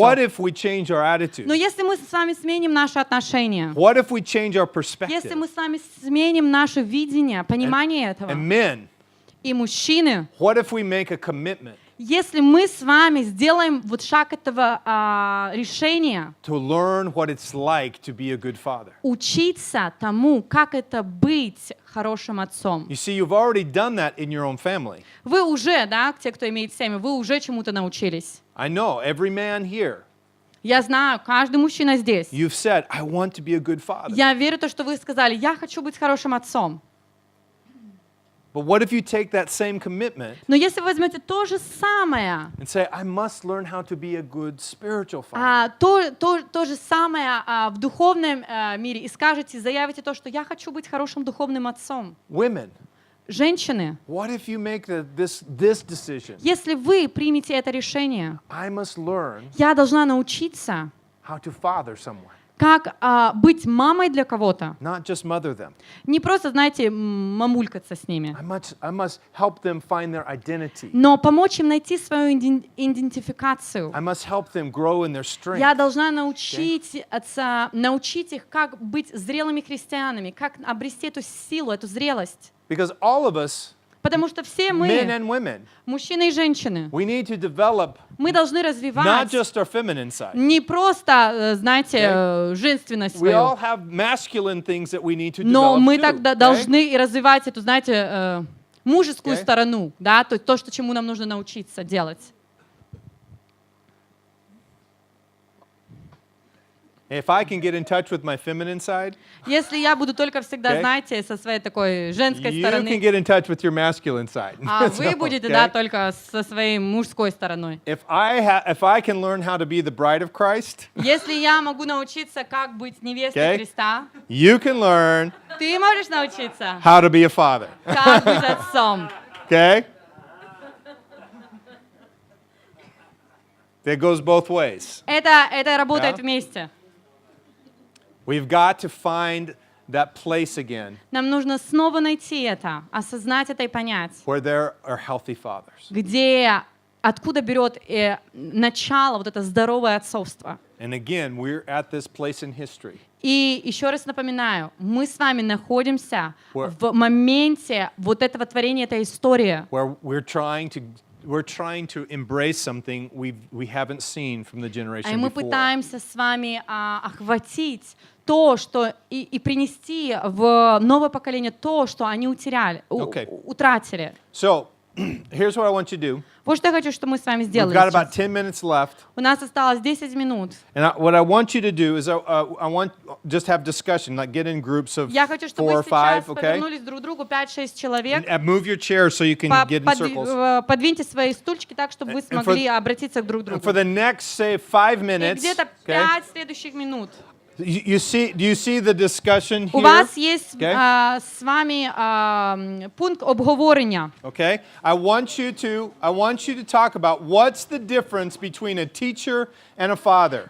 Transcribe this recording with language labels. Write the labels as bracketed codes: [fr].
[en] what if we change our attitude? [ru] Но если мы с вами сменим наши отношения, [en] What if we change our [ru] если [en] perspective? [ru] мы с вами сменим наше видение, понимание этого, [en] And men, [ru] и мужчины, [en] what if we make a commitment [ru] если мы с вами сделаем вот шаг этого решения, [en] to learn what it's like to be a good father? [ru] учиться тому, как это быть хорошим отцом. [en] You see, you've already done that in your own family. [ru] Вы уже, да, те, кто имеет семьи, вы уже чему-то научились. [en] I know every man here, [ru] Я знаю, каждый мужчина здесь. [en] you've said, I want to be a good father. [ru] Я верю в то, что вы сказали, я хочу быть хорошим отцом. [en] But what if you take that same commitment [ru] Но если вы возьмете то же самое, [en] and say, I must learn how to be a good spiritual father? [ru] то же самое в духовном мире и скажете, заявите то, что я хочу быть хорошим духовным отцом. [en] Women, [ru] Женщины, [en] what if you make this decision? [ru] если вы примете это решение, [en] I must learn [ru] я должна научиться, [en] how to father someone, [ru] как быть мамой для кого-то. [en] not just mother them. [ru] Не просто, знаете, мамулькаться с ними, [en] I must help them find their identity. [ru] но помочь им найти свою идентификацию. [en] I must help them grow in their strength. [ru] Я должна научить их, как быть зрелыми христианами, как обрести эту силу, эту зрелость. [en] Because all of us, [ru] Потому что все [en] men [ru] мы, [en] and women, [ru] мужчины и женщины, [en] we need to develop [ru] мы должны [en] not [ru] развивать [en] just our feminine side. [ru] не просто, знаете, женственность [en] We all have masculine things that we need to [ru] но [en] develop [ru] мы [en] too, [ru] тогда [en] okay? [ru] должны и развивать эту, знаете, мужескую [en] Okay. [ru] сторону, да, то, чему нам нужно научиться делать. [en] If I can get in touch with my feminine side, [ru] Если я буду только всегда, [en] Okay. [ru] знаете, со своей такой женской [en] you can [ru] стороны, [en] get in touch with your masculine side. [ru] а вы [en] So, [ru] будете, [en] okay? [ru] да, только со своей мужской стороной. [en] If I can learn how to be the bride of Christ, [ru] Если я могу научиться, как быть невестой [en] Okay. [ru] Христа, [en] you can learn [ru] ты можешь научиться, [en] how to be a father. [ru] как быть отцом. [en] Okay? That goes both ways. [ru] Это работает Да. вместе. [en] We've got to find that place again [ru] Нам нужно снова найти это, осознать это и понять, [en] where there are healthy fathers. [ru] откуда берет начало вот это здоровое отцовство. [en] And again, we're at this place in history [ru] И еще раз напоминаю, мы с вами находимся [en] Where- [ru] в моменте вот этого творения, этой истории, [en] where we're trying to embrace something we haven't seen from the [ru] и [en] generation [ru] мы [en] before. [ru] пытаемся с вами охватить то, что и принести в новое поколение то, что они утеряли, [en] Okay. [ru] утратили. [en] So, here's what I want you to do. [ru] Вот что я хочу, чтобы мы с вами [en] We've [ru] сделали [en] got about [ru] сейчас. [en] 10 minutes left. [ru] У нас осталось 10 минут. [en] And what I want you to do is I want just have discussion, like get in groups of [ru] Я хочу, чтобы [en] 4 [ru] вы [en] or 5, [ru] сейчас [en] okay? [ru] повернулись друг к другу 5-6 человек. [en] And move your chairs so you can get in circles. [ru] Подвиньте свои стульчики так, чтобы вы [en] And for- [ru] смогли обратиться друг к [en] And [ru] другу. [en] for the next, say, 5 [ru] И [en] minutes, [ru] где-то [en] okay? [ru] 5 следующих минут. [en] Do you see the discussion [ru] У [en] here? [ru] вас есть [en] Okay? [ru] с вами пункт обговорення. [en] Okay? I want you to talk about what's the difference between a teacher and a father.